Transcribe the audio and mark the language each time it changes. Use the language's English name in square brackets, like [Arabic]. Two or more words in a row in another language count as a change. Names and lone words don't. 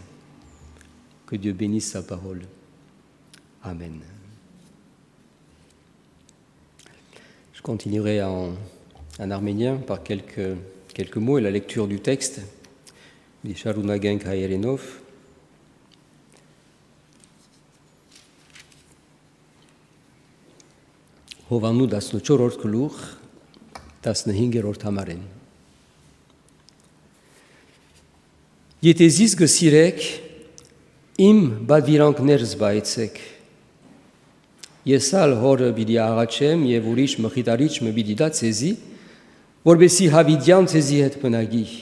[French] Que Dieu bénisse sa parole. Amen. Je continuerai en arménien par quelques mots et la lecture du texte. [Armenian] Շարունակեմ հայերենով. Հովանու 14-րդ գլուխ 15-րդ համարեն Եթե զիս գսիրեք իմ բադվիրանքներ զբայեցեք Ես ալ հորը բիդի աղաչեմ եւ ուրիշ մխիտարիչ մը բիդի դա ցեզի որբեսի հավիդյան ցեզի հետ բնագի